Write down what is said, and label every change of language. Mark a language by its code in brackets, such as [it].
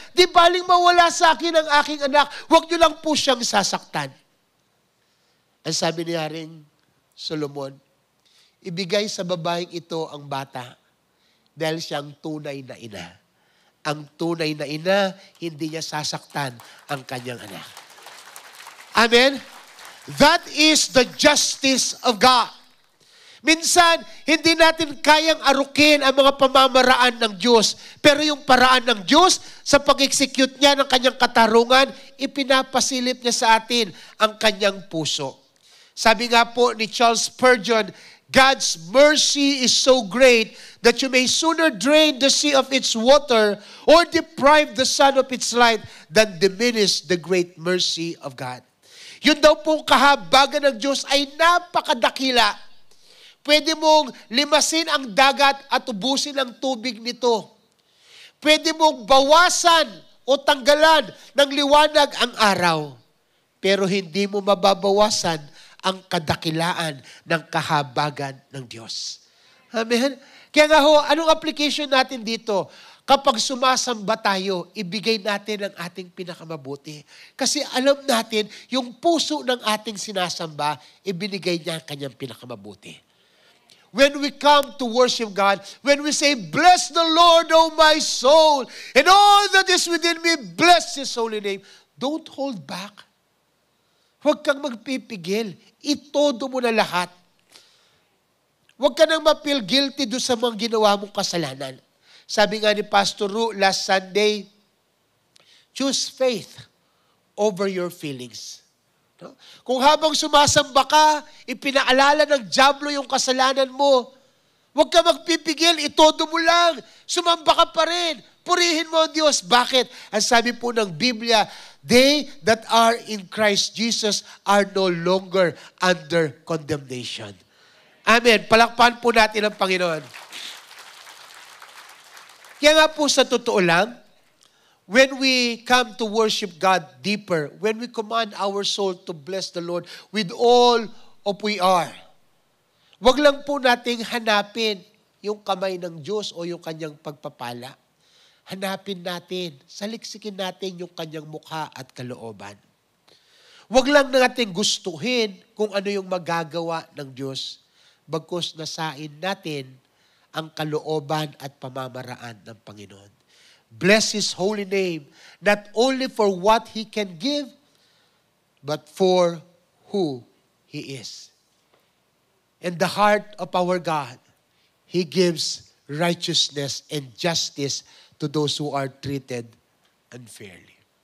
[tl] Di baling mawala sa akin ang aking anak. Wag niyo lang po siyang sasaktan. Ang sabi ni Haring Solomon, ibigay sa babaeng ito ang bata dahil siyang tunay na ina. Ang tunay na ina, hindi niya sasaktan ang kanyang anak. Amen? [en] That is the justice of God. [tl] Minsan, hindi natin kayang arukin ang mga pamamaraan ng Diyos. Pero yung paraan ng Diyos, sa pag-execute niya ng kanyang katarungan, ipinapasilip niya sa atin ang kanyang puso. Sabi nga po ni [en] Charles Spurgeon, God's mercy is so great that you may sooner drain the sea of its water or deprive the sun of its light than diminish the great mercy of God. [tl] Yun daw pong kahabagan ng Diyos ay napakadakila. Pwede mong limasin ang dagat at ubusin ang tubig nito. Pwede mong bawasan o tanggalan ng liwanag ang araw. Pero hindi mo mababawasan ang kadakilaan ng kahabagan ng Diyos. Amen? Kaya nga ho, anong application natin dito? Kapag sumasamba tayo, ibigay natin ang ating pinakamabuti. Kasi alam natin, yung puso ng ating sinasamba, ibinigay niya ang kanyang pinakamabuti. [en] When we come to worship God, when we say, bless the Lord, O my soul, and all that is within me, bless His holy name, don't hold back. [tl] Huwag kang magpipigil. Itodo mo na lahat. Huwag ka nang ma-feel guilty doon sa mga ginawa mong kasalanan. Sabi nga ni [en] Pastor Ru last Sunday, choose faith over your feelings. No? [tl] Kung habang sumasamba ka, ipinaalala ng dyablo yung kasalanan mo, huwag ka magpipigil, itodo mo lang, sumamba ka pa rin, purihin mo ang Diyos. Bakit? Ang sabi po ng Biblia, [en] they that are in Christ Jesus are no longer under condemnation. [tl] Amen. Palakpakan po natin ang Panginoon. Kaya nga po sa totoo lang, [en] when we come to worship God deeper, when we command our soul to bless the Lord with all of we are, [tl] wag lang po nating hanapin yung kamay ng Diyos o yung kanyang pagpapala. Hanapin natin, saliksikin natin yung kanyang mukha at kalooban. Wag lang natin gustuhin kung ano yung magagawa ng Diyos, bagkus nasain natin ang kalooban at pamamaraan ng Panginoon. [en] Bless His holy name, not only for what He can give, but for who He is. In the heart of our God, He gives righteousness and justice to those who are treated unfairly.